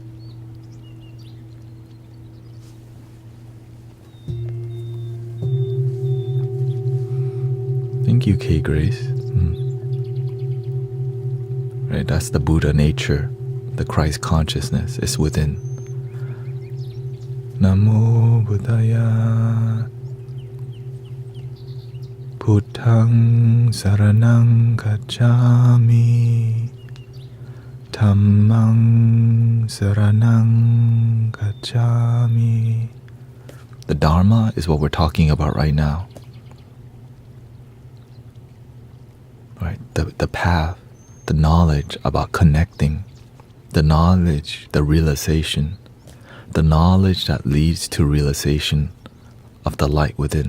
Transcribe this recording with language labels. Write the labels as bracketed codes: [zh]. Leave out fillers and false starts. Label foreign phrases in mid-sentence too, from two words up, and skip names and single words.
[en] Thank you, K. Grace. Right, that's the Buddha nature, the Christ consciousness is within. [pi] Namo Buddhaya. Buddhang saranang gacchami. Dhammang saranang gacchami. [en] The Dharma is what we're talking about right now. Right, the path, the knowledge about connecting, the knowledge, the realization, the knowledge that leads to realization of the light within.